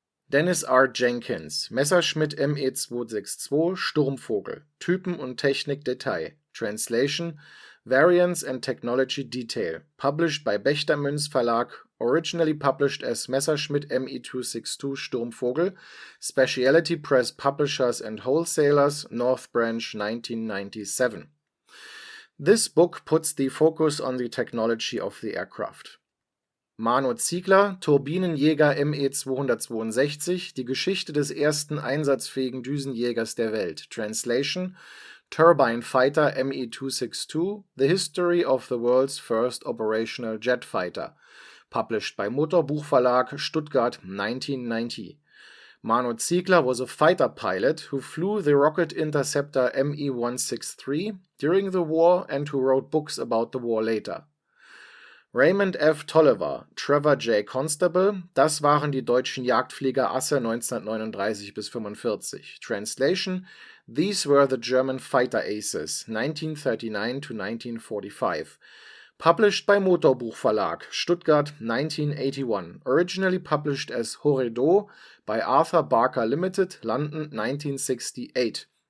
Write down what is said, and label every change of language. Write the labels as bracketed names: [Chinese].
[English] Dennis R. Jenkins, Messerschmitt Me-262, Sturmvogel, [German] Typen und Technik Detail, [English] Translation, Variants and Technology Detail, published by Bechtermünz Verlag, originally published as Messerschmitt Me-262 Sturmvogel, Specialty Press Publishers and Wholesalers, North Branch, 1997. This book puts the focus on the technology of the aircraft. [German] Mano Ziegler, Turbinenjäger Me-262, die Geschichte des ersten einsatzfähigen Düsenjägers der Welt. [English] Translation: Turbine Fighter Me-262, The History of the World's First Operational Jet Fighter, published by Motorbuch Verlag, Stuttgart, 1990. Mano Ziegler was a fighter pilot who flew the rocket interceptor Me-163 during the war and who wrote books about the war later. Raymond F. Tolliver, Trevor J. [German] Constable, das waren die deutschen Jagdflieger Asse 1939 bis 45. [English] Translation: These were the German fighter aces, 1939 to 1945. Published by Motorbuch Verlag, Stuttgart, 1981. Originally published as Horedo by Arthur Barker Limited, London, 1968.